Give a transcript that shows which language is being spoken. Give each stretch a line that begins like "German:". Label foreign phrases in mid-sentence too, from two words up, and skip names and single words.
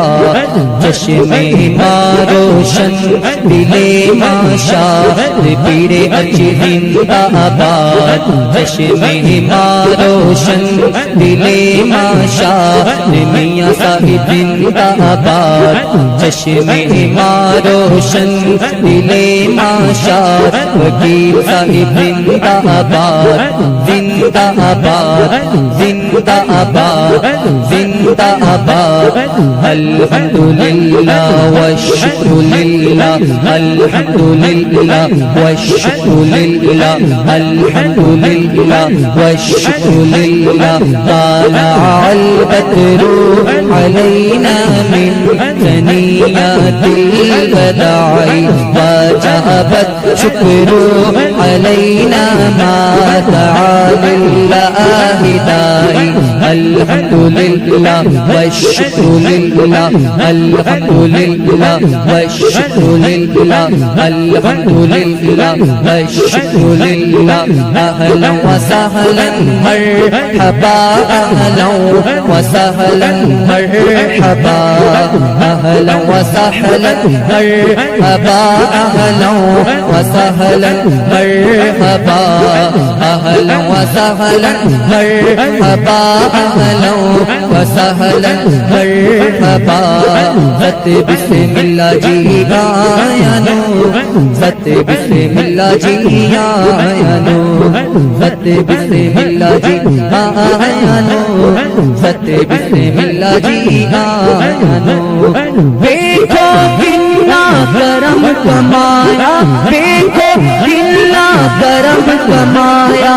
Urdu: چشم ماں روشن دل ماں شاہ پیر اچھی زندہ آباد چشم ماں روشن دل ماں شاہ میاں صاحب زندہ آباد چشم ماں روشن دل ماں شاہ وکیل صاحب زندہ آباد زندہ آباد زندہ آباد زندہ آباد
Arabic: الحمدللہ والشکر للہ الحمدللہ والشکر للہ الحمدللہ والشکر للہ طالع البدر علینا من ثنیات الوداع وجب الشکر علینا ما دعا للہ داعی الحمدللہ والشکر للہ الحمدللہ والشکر للہ الحمدللہ والشکر للہ اہلا و سہلا مرحبا اہلا و سہلا مرحبا اہلا و سہلا مرحبا اہلا و سہلا مرحبا اہلا و سہلا مرحبا اہلا و سہلا مرحبا ذات بسم اللہ
Punjabi: جی آیا نو ذات
Arabic: بسم اللہ
Punjabi: جی آیا نو ذات
Arabic: بسم اللہ
Punjabi: جی آیا نو ذات
Arabic: بسم اللہ
Punjabi: جی آیا نو
Urdu: دیکھو کتنا کرم کمایا دیکھو کتنا کرم کمایا